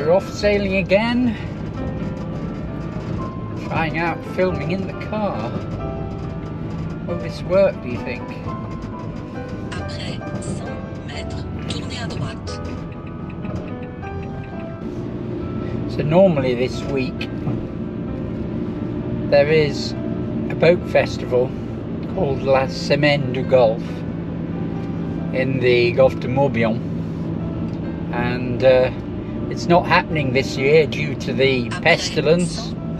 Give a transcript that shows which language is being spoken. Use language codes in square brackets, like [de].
[en] Sailing again, trying out filming in the car. Will this work, do you think? [fr] Après 100 mètres, tournez à droite. [en] So normally this week there is a boat festival called La Semaine du Golfe in the Golfe du Morbihan, and it's not happening this year due to the pestilence.